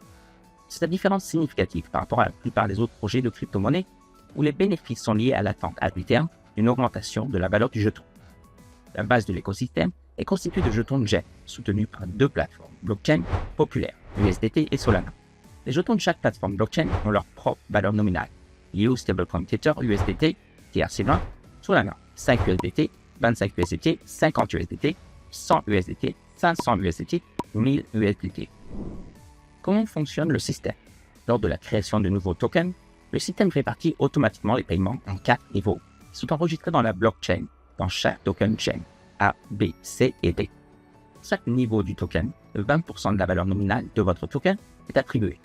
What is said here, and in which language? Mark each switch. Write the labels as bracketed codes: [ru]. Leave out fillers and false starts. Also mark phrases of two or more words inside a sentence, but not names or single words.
[fr] C'est une différence significative par rapport à la plupart des autres projets de crypto-monnaies où les bénéfices sont liés à l'attente à long terme d'une augmentation de la valeur du jeton. La base de l'écosystème est constituée de jetons Gen soutenus par deux plateformes blockchain populaires, USDT et Solana. Les jetons de chaque plateforme blockchain ont leur propre valeur nominale, liée au stablecoin Tether USDT, TRC20, Solana 5 USDT, 25 USDT, 50 USDT, 100 USDT, 500 USDT, 1000 USDT. Comment fonctionne le système? Lors de la création de nouveaux tokens, le système répartit automatiquement les paiements en 4 niveaux qui sont enregistrés dans la blockchain dans chaque [en] token chain [fr] A, B, C et D. Chaque niveau du token, 20% de la valeur nominale de votre token est attribué.